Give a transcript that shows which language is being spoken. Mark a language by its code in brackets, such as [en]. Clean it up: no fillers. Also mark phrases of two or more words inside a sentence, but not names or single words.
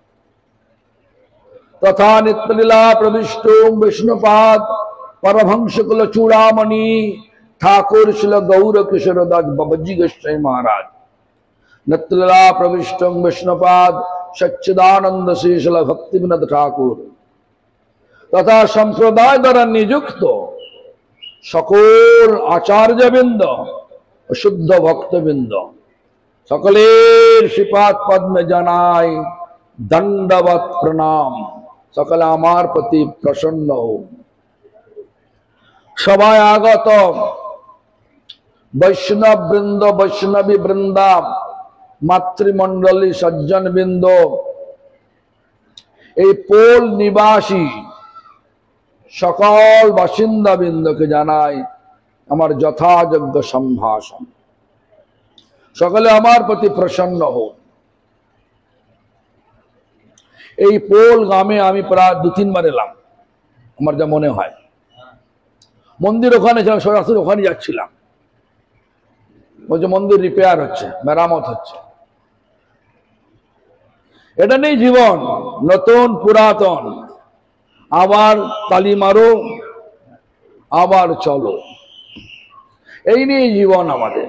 [bn] তথা নিত্যলীলা প্রবিষ্ট বিষ্ণুপাদ পরমহংস কুল চূড়ামণি ঠাকুর শিল গৌর কিশোর দাস বাবাজী গোস্বামী মহারাজ নিত্যলীলা প্রবিষ্ট বিষ্ণুপাদ সচ্চিদানন্দ শ্রীশল ভক্তি বিনোদ ঠাকুর তথা সম্প্রদায় দ্বারা নিযুক্ত সকল আচার্য বিন্দ শুদ্ধ ভক্ত বিন্দ সকলের শ্রীপাদ পদ মে জানাই দণ্ডবৎ প্রণাম। সকল আমার প্রতি প্রসন্ন হও। সভায় আগত বৈষ্ণব বৃন্দ বৈষ্ণবী বৃন্দা মাতৃমণ্ডলী সজ্জন বিন্দ পোল নিবাসী সকল বাসিন্দা বিন্দ কে জানাই আমার যথাযোগ্য সম্ভাষণ। সকলে আমার প্রতি প্রসন্ন হও। এই পোল গ্রামে আমি প্রায় 2-3 বার এলাম, আমার যা মনে হয়। মন্দির ওখানে ছিলাম, সরাসরি ওখানে যাচ্ছিলাম। বলছে মন্দির রিপেয়ার হচ্ছে, মেরামত হচ্ছে। এটা নেই জীবন, নতুন পুরাতন, আবার তালি মারো, আবার চলো, এই নিয়ে জীবন আমাদের।